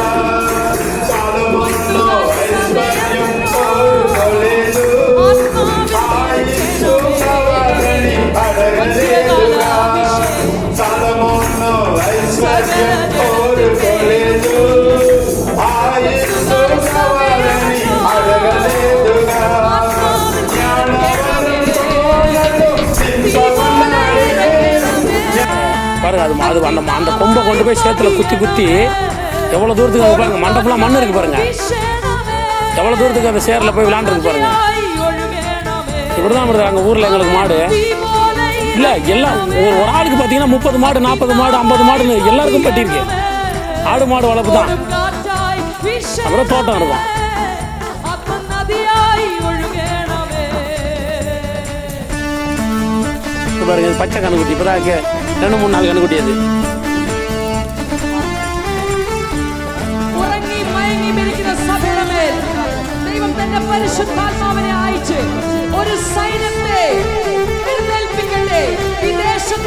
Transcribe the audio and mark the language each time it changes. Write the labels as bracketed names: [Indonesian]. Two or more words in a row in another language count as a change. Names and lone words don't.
[Telugu] సొలొమోను ఐశ్వర్యం కోరుకోలేదు, ఆయుష్షు కావాలని అడగలేదుగా. సొలొమోను ఐశ్వర్యం కోరుకోలేదు, ఆయుష్షు కావాలని అడగలేదుగా. [Tamil] பாருங்க அது அந்த கொம்பை கொண்டு போய் சேத்துல குத்தி எவ்வளோ தூரத்துக்கு அது பாருங்க. மண்டை ஃபுல்லாக மண் இருக்கு பாருங்க. எவ்வளோ தூரத்துக்கு அந்த சேரில் போய் விளாண்டுருக்கு பாருங்க. இப்படி தான் வருது அங்கே ஊரில் எங்களுக்கு மாடு இல்லை. எல்லாம் ஒரு ஆளுக்கு பார்த்தீங்கன்னா 30 மாடு 40 மாடு 50 மாடுன்னு எல்லாருக்கும் பட்டியிருக்கு. ஆடு மாடு வளர்ப்பு தான். அப்புறம் தோட்டம் இருக்கும். பாருங்க பச்சை கண்ணுக்குட்டி இப்போதான் 2-3 நாள் கண்ணுக்குட்டி. அது [Malayalam] ദൈവം തന്റെ പരിശുദ്ധാത്മാവിനെ അയച്ച് ഒരു സൈന്യത്തെ എഴുന്നേൽപ്പിക്കട്ടെ. ഈ ദേശത്തെ